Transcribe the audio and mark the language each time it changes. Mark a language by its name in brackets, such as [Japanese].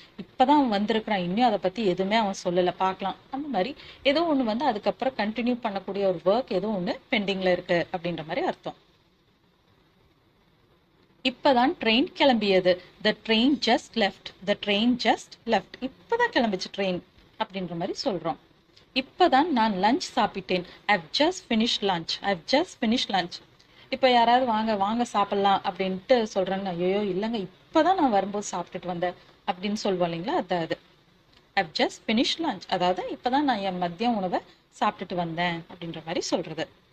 [Tamil] இப்பதான் அவன் வந்திருக்கிறான், இன்னும் அதை பத்தி எதுவுமே அவன் சொல்லல, பார்க்கலாம். அந்த மாதிரி ஏதோ ஒண்ணு வந்து அதுக்கப்புறம் கண்டினியூ பண்ணக்கூடிய ஒரு ஒர்க் ஏதோ ஒண்ணு பெண்டிங்ல இருக்கு அப்படின்ற மாதிரி அர்த்தம். இப்பதான் train கிளம்பியது. [English] the train just left. the train just left. [Tamil] இப்பதான் கிளம்பிச்சு ட்ரெயின் அப்படின்ற மாதிரி சொல்றோம். இப்பதான் நான் லஞ்ச் சாப்பிட்டேன். [English] I've just finished lunch. I've just finished lunch. [Tamil] இப்போ யாராவது வாங்க வாங்க சாப்பிடலாம் அப்படின்ட்டு சொல்றாங்க, ஐயோ இல்லைங்க இப்பதான் நான் வரும்போது சாப்பிட்டுட்டு வந்தேன் அப்படின்னு சொல்லுவோம் இல்லைங்களா, அது [English] I've just finished lunch. [Tamil] அதாவது இப்பதான் நான் என் மதிய உணவை சாப்பிட்டுட்டு வந்தேன் அப்படின்ற மாதிரி சொல்றது.